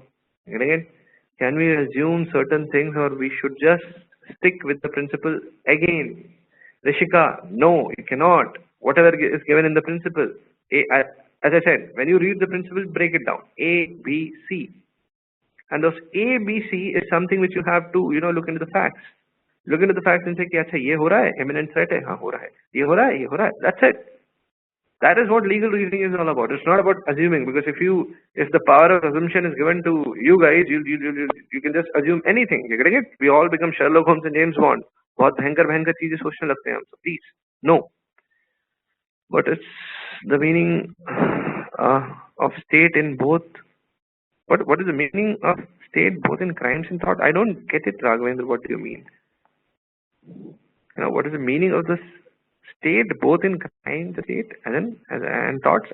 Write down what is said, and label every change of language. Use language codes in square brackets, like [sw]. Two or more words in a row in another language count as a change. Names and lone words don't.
[en] Again, can we assume certain things, or we should just stick with the principle again? Rishika, no, you cannot. Whatever is given in the principle. As I said, when you read the principle, break it down. A, B, C. And those A, B, C is something which you have to, look into the facts. Look into the facts and say, "Acha, [hi] ये हो रहा है, [en] imminent threat [hi] है, हो रहा है. ये हो रहा है, ये हो रहा है." [en] That's it. That is what legal reasoning is all about. It's not about assuming, because if the power of assumption is given to you guys, you can just assume anything. You getting it? We all become Sherlock Holmes and James Bond. [hi] बहुत भयंकर चीजें सोचने लगते हैं हम. [en] So please, no. But it's the meaning of state in both. What is the meaning of state both in crimes and thought? I don't get it, Raghavendra. What do you mean? What is the meaning of this state both in crimes, state, and thoughts?